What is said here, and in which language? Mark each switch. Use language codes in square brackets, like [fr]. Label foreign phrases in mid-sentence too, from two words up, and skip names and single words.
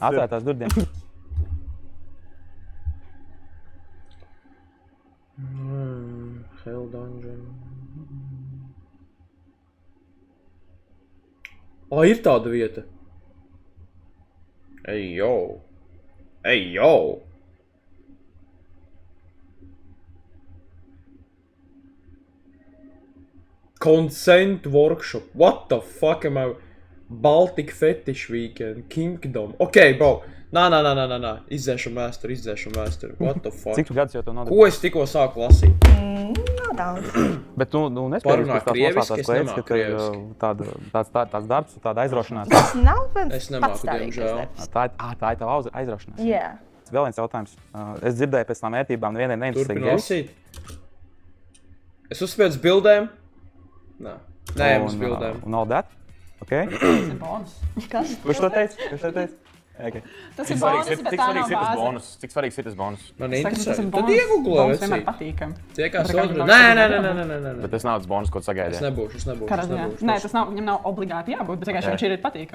[lv] Atvērtās durvdienas. Hell Dungeon. Ir tāda vieta. Ej, jo. [en] Consent workshop. What the fuck am I? Baltic Fetish Weekend. Kingdom. Ok, bro. [lv] Nā. Izdzēšam vēsturi. [en] What the fuck? [lv] Cik tu gadus jau to nodarbojies? Ko es tikko sāku lasīt? Nav daudz. Bet tu nespēji Parunā krieviski, es nemāku krieviski. Tāds darbs, tāda aizraušanās. Tas nav mans Es nemāku, patstāvīgais diemžēl. darbs. Tā ir tava aizraušanās. Jā. Vēl viens jautājums. Es dzirdēju pēc tām vērtībām, nevienai neinteresē Turpinu gejs. lasīt. Es uzspēju bildēm. Nē, uz bildēm. [en] Un all that? [lv] Ok. Tas ir bonus. Kas? Kurš to teica? Okay. Tas ir bonus, bet tā nav bāze. Cik svarīgs ir tas bonus? Man Tas interesē. ir Tad bonus. iegooglē Bonus vienmēr vecīt. patīkam. Tiekās Par otru. kādu Nē. Bet tas nav tas bonus, ko tu Es sagaidīji. nebūšu. Kādā ziņā? Nē, tas nav, viņam nav obligāti jābūt, bet vienkārši viņš ir patīkam.